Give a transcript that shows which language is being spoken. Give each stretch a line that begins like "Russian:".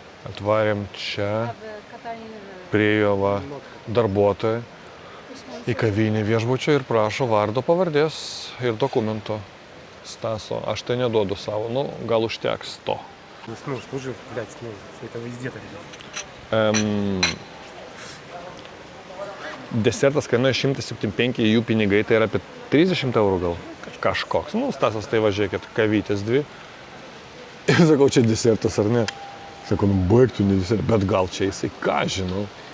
Lithuanian: Atvarėm čia, priejo va darbuotoją į kavinį viešbučio ir prašo vardo, pavardės ir dokumento. Staso, aš tai neduodu savo, nu, gal užteks to.
Russian: Служил, блядь, это везде так.
Lithuanian: Desertas kainuoja 175, jų pinigai tai yra apie 30 eurų gal. Kažkoks. Nu, Stasas, tai važiuokit, kavytės 2. Ir sakau, čia desertas ar ne? Sakau, nu baigtų ne desertas, bet gal čia jisai, ką žinau.